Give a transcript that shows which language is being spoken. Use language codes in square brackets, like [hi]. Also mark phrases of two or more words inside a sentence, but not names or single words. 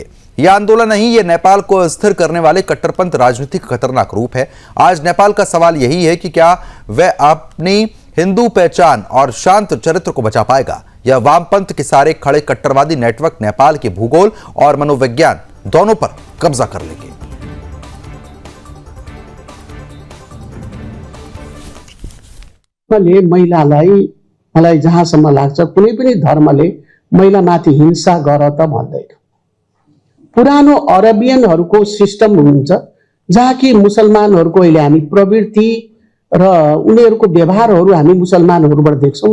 [hi] यह आंदोलन नहीं, यह नेपाल को अस्थिर करने वाले कट्टरपंथ राजनीति का खतरनाक रूप है। आज नेपाल का सवाल यही है कि क्या वह अपनी हिंदू पहचान और शांत चरित्र को बचा पाएगा या वामपंथ के सारे खड़े कट्टरवादी नेटवर्क नेपाल के भूगोल और मनोविज्ञान दोनों पर कब्जा कर लेंगे। [ne] मलाई जहाँसम्म लाग्छ कुनै पनि धर्मले महिलामाथि हिंसा गर त भन्दैन। पुरानो अरबियनहरूको सिस्टम हुन्छ जहाँ कि मुसलमानहरूको अहिले हामी प्रवृत्ति र उनीहरूको व्यवहारहरू हामी मुसलमानहरूबाट देख्छौँ।